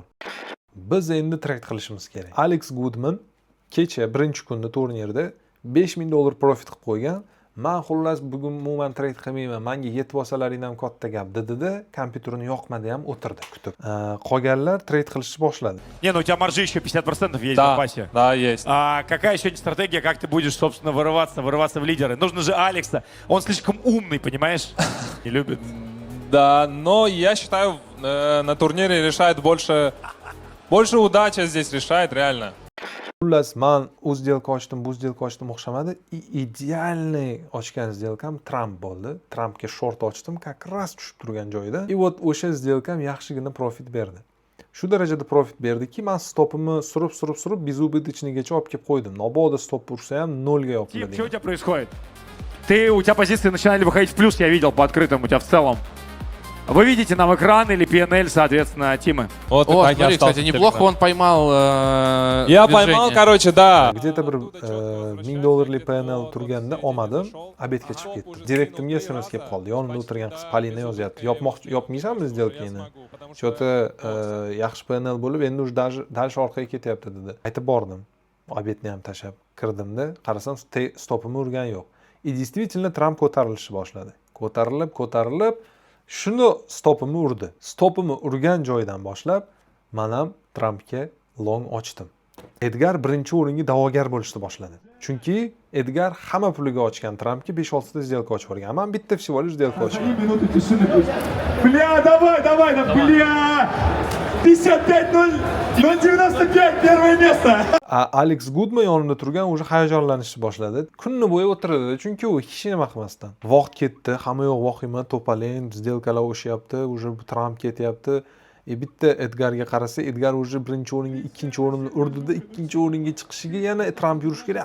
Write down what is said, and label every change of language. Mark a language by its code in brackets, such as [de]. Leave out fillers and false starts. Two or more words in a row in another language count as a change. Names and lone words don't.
[uz] Biz endi trade qilishimiz kerak. Alex Goodman kecha birinchi kunda turnirda $5000 profit qilib qo'ygan. Men xullas bugun umuman trade qilmayman. Menga yetib olsalaring ham katta gap dedi-da, kompyuterini yoqmadi ham o'tirdi kutib. Qolganlar trade qilishni boshladi. [ru] Не, ну у тебя маржи еще 50% есть в Да, запасе. да, есть. А какая еще стратегия, как ты будешь, собственно, вырываться в лидеры? Нужно же Алекса. Он слишком умный, понимаешь? Не любит. Да, но я считаю, на турнире решает больше удача здесь решает, реально. [uz] Xullas, men o'z сделка ochdim, bu сделка ochdim o'xshamadi. Idealniy ochgan сделкам Trump bo'ldi. Trumpga short ochdim, [ru] как раз [uz] tushib turgan joyida. [ru] И вот [uz] o'sha сделкам yaxshigina profit berdi. Shu darajada profit berdiki, men stopimni surib безубыточныйgacha olib kelib qo'ydim. Mabodo stop ursa ham 0 ga [ru] Тим, [uz] yopiladi. [ru] что у тебя происходит? У тебя позиции начинали выходить в плюс, я видел по открытым, у тебя в целом. Вы видите нам экран или PNL, соответственно, Тимы? Вот, смотри, кстати, неплохо он поймал Я поймал, короче, да. [uz] Где-то bir $1000 PNL turganda olmadim, obedga chiqib ketdi. Direktimga SMS kelib qoldi. Yonimda o'tirgan qiz Polina yozyapti. Yopmaysanmi сделкani? Что-то yaxshi PNL bo'lib, endi [ru] уже dальше [uz] orqaga ketyapti dedi. Aytib bordim. Obedni ham tashab kirdimda, qarasam stopimni urgan yo'q. [ru] И действительно [uz] Trump ko'tarilishni boshladi. Ko'tarilib, shuni stopimni urdi. Stopimni urgan joydan boshlab, men ham Trumpga long ochdim. Edgar birinchi o'ringa da'vogar bo'lishni boshladi. Chunki Edgar hamma puliga ochgan Trumpga 5-6 ta сделка ochib bergan. Men bitta [ru] всего лишь [uz] сделка ochgan. [ru] Бля, давай, бля! 55-095, первое место! [uz] Alex Goodman yonimda turgan o'sha hayajonlanishni boshladi. Kunni bo'yi o'tirdi, chunki u hech nima qilmasdan. Vaqt ketdi, hamma yo'q vahima, to'palayin, сделкаlar o'shyapti, уже Trump ketyapti. Bitta Edgarga qarasa, Edgar уже birinchi o'ringa, ikkinchi o'rinni urdida, ikkinchi o'ringa chiqishiga yana Trump yurish kerak.